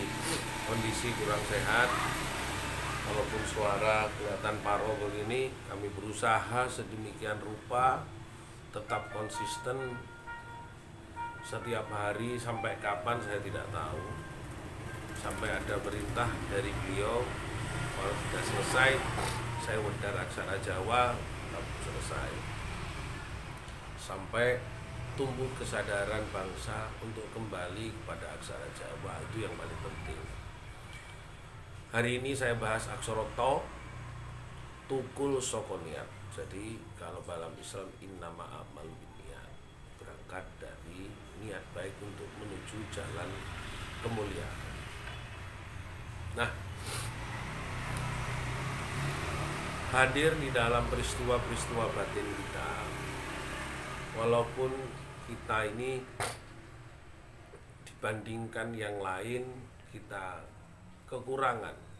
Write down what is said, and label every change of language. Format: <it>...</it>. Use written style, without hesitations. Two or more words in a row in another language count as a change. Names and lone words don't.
<id>Kondisi kurang sehat, walaupun suara kelihatan paro begini, kami berusaha sedemikian rupa tetap konsisten setiap hari. Sampai kapan saya tidak tahu, sampai ada perintah dari beliau kalau tidak selesai saya wedar aksara Jawa, tetap selesai sampai tumbuh kesadaran bangsa untuk kembali kepada aksara Jawa. Itu yang paling penting. Hari ini saya bahas aksara to,</id> <jv>tukul saka niat.</jv> <id>Jadi kalau dalam Islam</id> <ar>إنما الأعمال بالنيات,</ar> <id>berangkat dari niat baik untuk menuju jalan kemuliaan. Nah, hadir di dalam peristiwa-peristiwa batin kita, walaupun kita ini dibandingkan yang lain kita kekurangan</id>